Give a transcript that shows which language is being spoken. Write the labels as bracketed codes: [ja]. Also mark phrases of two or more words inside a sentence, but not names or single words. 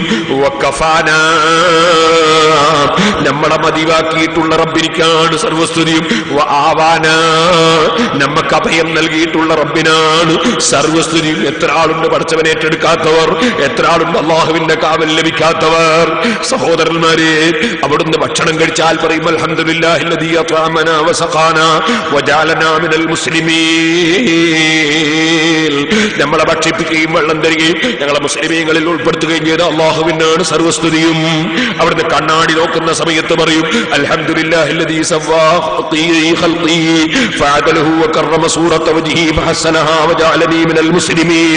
[ml] വകഫാനാ, നമ്മളെ മതിവാക്കിയിട്ടുള്ള റബ്ബിനിക്കാണ് സർവസ്തുതിയും. വആവാനാ, നമുക്ക് അഭയം നൽകിയിട്ടുള്ള റബ്ബിനാണ് സർവസ്തുതിയും. എത്ര ആളുണ്ട് പടച്ചവനെ ഏറ്റെടുക്കാത്തവർ, എത്ര ആളുണ്ട് അല്ലാഹുവിന്റെ കാവൽ ലഭിക്കാത്തവർ. സഹോദരന്മാരെ, അവിടുന്ന് ഭക്ഷണം കഴിച്ചാൽ പറയും [ar] الحمد لله الذي الذي أطعمنا وسقانا وجعلنا من المسلمين. [ml] നമ്മളെ ഭക്ഷിപ്പിക്കുകയും വെള്ളം തരികയും ഞങ്ങളെ മുസ്ലിമീങ്ങളിൽ ഉൾപ്പെടുത്തുകയും ചെയ്ത അല്ലാഹുവിനാണ് സർവസ്തുതിയും. അവിടുന്ന് കണ്ണാടി നോക്കുന്ന സമയത്ത് പറയും [ar] الحمد لله الذي سوى خلقي فعدله وكرم صورة وجهي فحسنها وجعلني من المسلمين.